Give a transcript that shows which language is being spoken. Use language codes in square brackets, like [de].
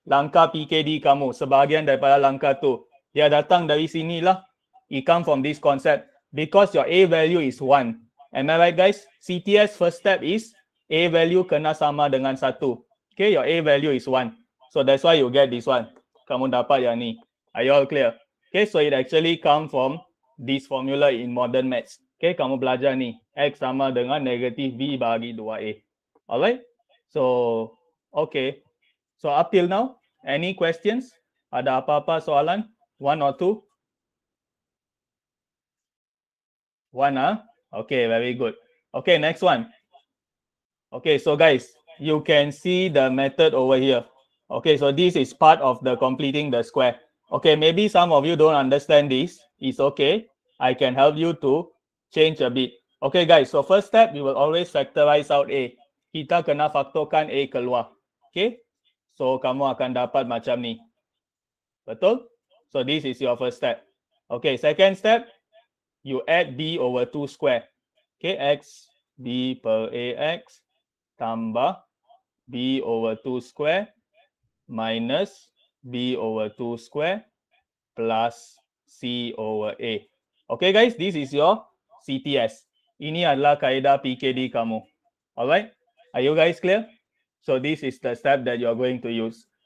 [ms] Langkah PKD kamu, sebahagian daripada langkah tu. Dia datang dari sinilah. [en] It come from this concept. Because your A value is 1. Am I right, guys? CTS first step is A value [ms] kena sama dengan 1. [en] Okay, your A value is 1. So that's why you get this one. [ms] Kamu dapat yang ni. [en] Are you all clear? Okay, so it actually come from this formula in modern maths. [ms] Okay, kamu belajar ni. X sama dengan negatif B bagi 2A. [en] Alright? So, okay. So up till now, any questions? [ms] Ada apa-apa soalan? 1 or 2? [en] 1, huh? Okay, very good. Okay, next one. Okay, so guys, you can see the method over here. Okay, so this is part of the completing the square. Okay, maybe some of you don't understand this. It's okay. I can help you to change a bit. Okay guys, so first step, we will always factorize out A. [ms] Kita kena faktorkan A keluar. Okay, so kamu akan dapat macam ni. Betul? [en] So this is your first step. Okay, second step, you add B over 2 square. Okay, X B per AX tambah B over 2 square minus B over 2 square plus C over A. Okay guys, this is your CTS. [ms] Ini adalah kaedah PKD kamu. [en] Alright, are you guys clear? So this is the step that you are going to use.